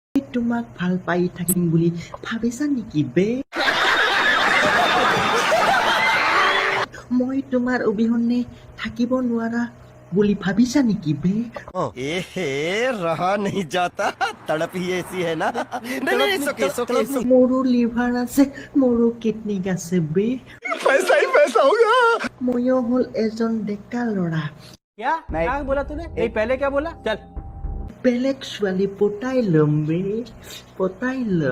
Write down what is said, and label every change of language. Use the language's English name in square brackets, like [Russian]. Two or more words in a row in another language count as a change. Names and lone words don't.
[Assamese] তোমাক ভাল পাই থাকিম বুলি ভাবিছা নেকি বে মই তোমাৰ অবিহনে থাকিব নোৱাৰা বুলি ভাবিছা নেকি বে [Hindi] रहा नहीं जाता तड़प ही ऐसी है ना [Assamese] মোৰো লিভাৰ আছে মোৰো কিডনী আছে বে [Hindi] पैसा ही पैसा होगा [Assamese] ময়ো হ'ল এজন ডেকা ল'ৰা [Hindi] क्या क्या बोला तूने नहीं पहले क्या बोला चल [Assamese] বেলেগ ছোৱালী পতাই ল'ম বে পতাই ল'ম